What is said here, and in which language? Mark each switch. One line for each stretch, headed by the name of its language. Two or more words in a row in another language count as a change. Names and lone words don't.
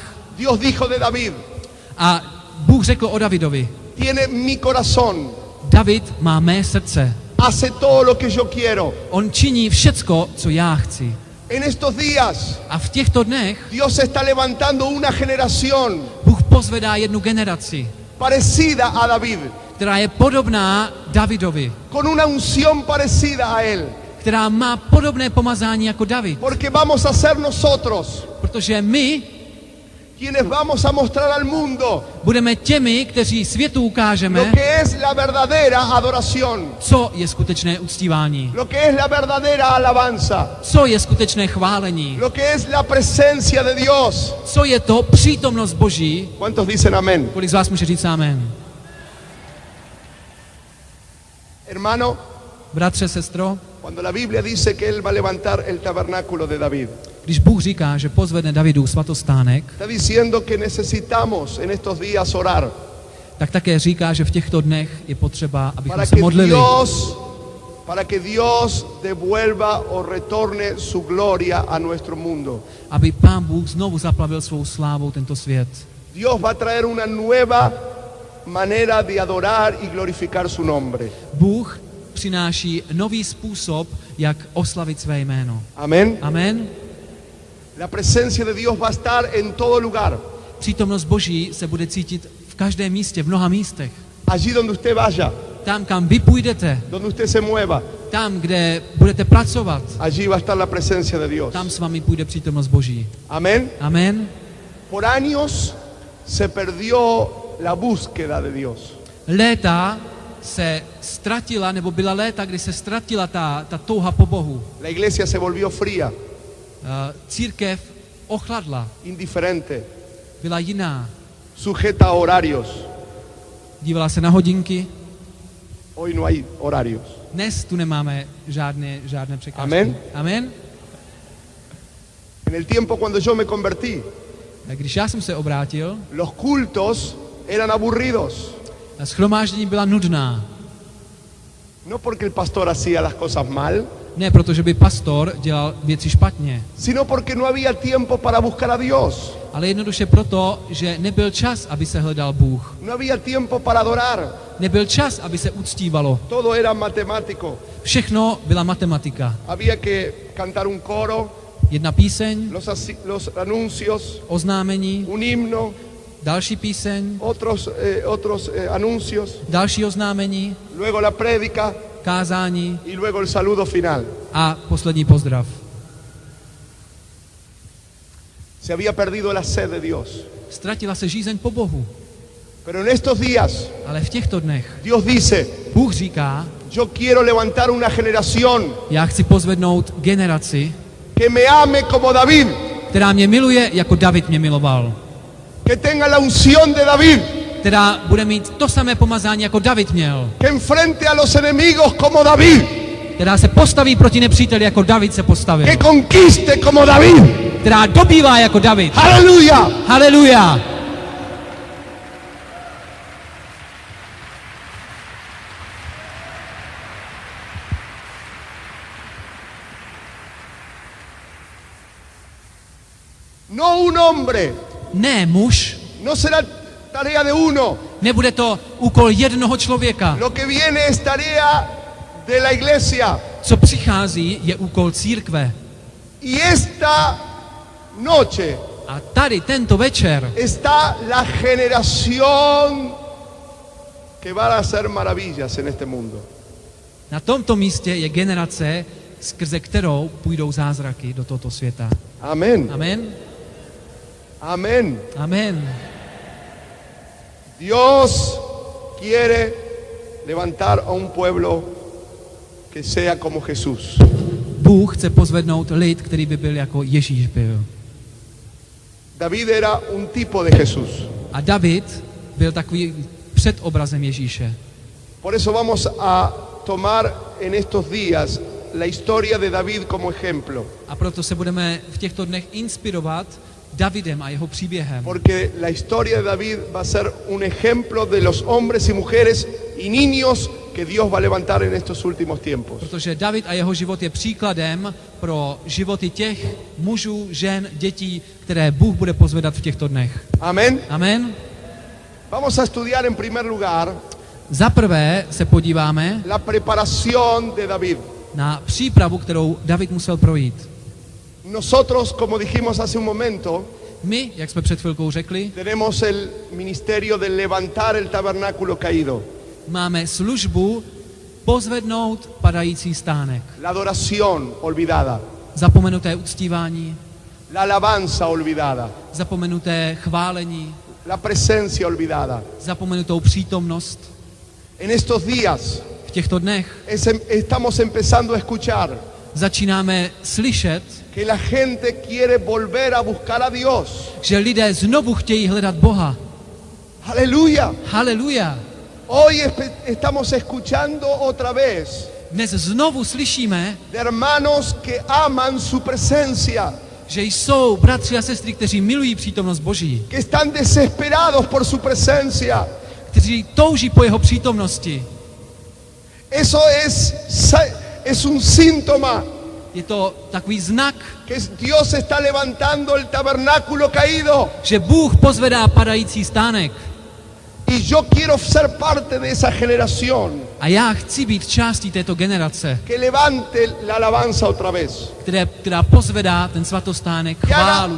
Spanish: Dios dijo de David,
Czech: A Bůh řekl o Davidovi,
Spanish: tiene mi corazón,
Czech: David má mé srdce.
Spanish: hace todo lo que yo quiero.
Czech: On činí všecko, co já chci.
Spanish: En estos días,
Czech: A v těchto dnech
Spanish: Dios está levantando una generación
Czech: Bůh pozvedá jednu generaci,
Spanish: parecida a David,
Czech: která je podobná Davidovi,
Spanish: con una unción parecida a él.
Czech: která má podobné pomazání jako David.
Spanish: Porque vamos a ser nosotros
Czech: Protože my
Spanish: quienes vamos a mostrar al mundo
Czech: budeme těmi, kteří světu
Spanish: lo
Czech: ukážeme,
Spanish: que es la verdadera adoración,
Czech: co je skutečné uctívání,
Spanish: lo que es la verdadera alabanza,
Czech: co je skutečné chválení,
Spanish: lo que es la presencia de Dios.
Czech: co je to přítomnost Boží.
Spanish: ¿Cuántos dicen amén?
Czech: Kolik z vás může říct amen?
Spanish: Hermano,
Czech: Bratře, sestro,
Spanish: cuando la Biblia dice que Él va a levantar el tabernáculo de David,
Czech: když Bůh říká, že pozvedne Davidův svatostánek,
Spanish: está diciendo que necesitamos en estos días orar
Czech: tak také říká, že v těchto dnech je potřeba, abychom
Spanish: para
Czech: se modlili,
Spanish: para que Dios devuelva o retorne su gloria a nuestro mundo.
Czech: aby Pán Bůh znovu zaplavil svou slávou tento svět.
Spanish: Dios va a traer una nueva manera de adorar y glorificar su nombre.
Czech: Bůh přináší nový způsob, jak oslavit své jméno.
Spanish: Amén.
Czech: Amen.
Spanish: La presencia de Dios va a estar en todo lugar.
Czech: Přítomnost Boží se bude cítit v každém místě, v mnoha místech.
Spanish: Allí donde usted vaya,
Czech: Tam, kam vy půjdete,
Spanish: donde usted se mueva,
Czech: tam, kde budete pracovat,
Spanish: allí va a estar la presencia de Dios.
Czech: tam s vámi půjde přítomnost Boží.
Spanish: Amén.
Czech: Amen.
Spanish: Por años se perdió la búsqueda de Dios.
Czech: Léta se ztratila, nebo byla léta, kdy se ztratila ta touha po Bohu.
Spanish: La iglesia se volvió fría,
Czech: Církev ochladla,
Spanish: indiferente,
Czech: byla jiná.
Spanish: sujeta a horarios.
Czech: Dívala se na hodinky.
Spanish: Hoy no hay horarios.
Czech: Dnes tu nemáme žádné překážky.
Spanish: Amen.
Czech: Amen.
Spanish: En el tiempo cuando yo me convertí,
Czech: Když já jsem se obrátil,
Spanish: los cultos eran aburridos.
Czech: shromáždění byla nudná.
Spanish: No porque el pastor hacía las cosas mal,
Czech: Ne protože by pastor dělal věci špatně,
Spanish: sino porque no había tiempo para buscar a Dios.
Czech: ale jednoduše proto, že nebyl čas, aby se hledal Bůh.
Spanish: No había tiempo para adorar.
Czech: Nebyl čas, aby se uctívalo.
Spanish: Todo era matemático.
Czech: Všechno byla matematika.
Spanish: Había que cantar un coro,
Czech: Jedna píseň,
Spanish: los anuncios,
Czech: oznámení,
Spanish: un himno,
Czech: další píseň,
Spanish: otros anuncios,
Czech: další oznámení,
Spanish: luego la prédica
Czech: kázání
Spanish: y luego el saludo final.
Czech: a poslední pozdrav.
Spanish: Se había perdido la sed de Dios.
Czech: Ztratila se žízeň po Bohu.
Spanish: Pero en estos días
Czech: Ale v těchto dnech
Spanish: Dios dice,
Czech: Bůh říká,
Spanish: yo quiero levantar una generación
Czech: já chci pozvednout generaci,
Spanish: que me ame como David,
Czech: která mě miluje, jako David mě miloval.
Spanish: que tenga la unción de David,
Czech: Která bude mít to samé pomazání, jako David měl.
Spanish: que enfrente a los enemigos como David,
Czech: Která se postaví proti nepříteli, jako David se postavil.
Spanish: que conquiste como David.
Czech: Která dobývá jako David.
Spanish: Aleluya.
Czech: Haleluja!
Spanish: No un hombre,
Czech: Ne muž,
Spanish: no será tarea de uno.
Czech: nebude to úkol jednoho člověka.
Spanish: Lo que viene es tarea de la iglesia.
Czech: Co přichází, je úkol církve.
Spanish: Y esta noche
Czech: A tady, tento večer,
Spanish: está la generación que va a hacer maravillas en este mundo.
Czech: na tomto místě je generace, skrze kterou půjdou zázraky do tohoto světa.
Spanish: Amén.
Czech: Amen.
Spanish: Amén.
Czech: Amen.
Spanish: Dios quiere levantar a un pueblo que sea como Jesús.
Czech: Bůh chce pozvednout lid, který by byl jako Ježíš byl.
Spanish: David era un tipo de Jesús.
Czech: A David byl takový předobrazem Ježíše.
Spanish: Por eso vamos a tomar en estos días la historia de David como ejemplo.
Czech: A proto se budeme v těchto dnech inspirovat Davidem a jeho příběhem.
Spanish: Porque la historia de David va a ser un ejemplo de los hombres y mujeres y niños que Dios va a levantar en estos últimos tiempos.
Czech: Protože David a jeho život je příkladem pro životy těch mužů, žen, dětí, které Bůh bude pozvedat v těchto dnech.
Spanish: Amén.
Czech: Amen.
Spanish: Vamos a estudiar en primer lugar
Czech: Za prvé se podíváme
Spanish: la preparación de David.
Czech: na přípravu, kterou David musel projít.
Spanish: Nosotros, como dijimos hace un momento,
Czech: My, jak jsme před chvilkou řekli,
Spanish: tenemos el ministerio de levantar el tabernáculo caído,
Czech: máme službu pozvednout padající stánek.
Spanish: la adoración olvidada,
Czech: Zapomenuté uctívání,
Spanish: la alabanza olvidada,
Czech: zapomenuté chválení,
Spanish: la presencia olvidada.
Czech: zapomenutou přítomnost.
Spanish: En estos días
Czech: V těchto dnech
Spanish: estamos empezando a escuchar
Czech: začínáme slyšet,
Spanish: que la gente quiere volver a buscar a Dios.
Czech: že lidé znovu chtějí hledat Boha.
Spanish: Aleluya.
Czech: Haleluja!
Spanish: Hoy estamos escuchando otra vez
Czech: Dnes znovu slyšíme,
Spanish: de hermanos que aman su presencia,
Czech: že jsou bratři a sestry, kteří milují přítomnost Boží,
Spanish: que están desesperados por su presencia.
Czech: kteří touží po jeho přítomnosti.
Spanish: Eso es un síntoma
Czech: Je to takový znak,
Spanish: que Dios está levantando el tabernáculo caído.
Czech: že Bůh pozvedá padající stánek.
Spanish: Y yo quiero ser parte de esa generación
Czech: A já chci být částí této generace,
Spanish: que levante la alabanza otra vez.
Czech: která pozvedá ten svatostánek chválu,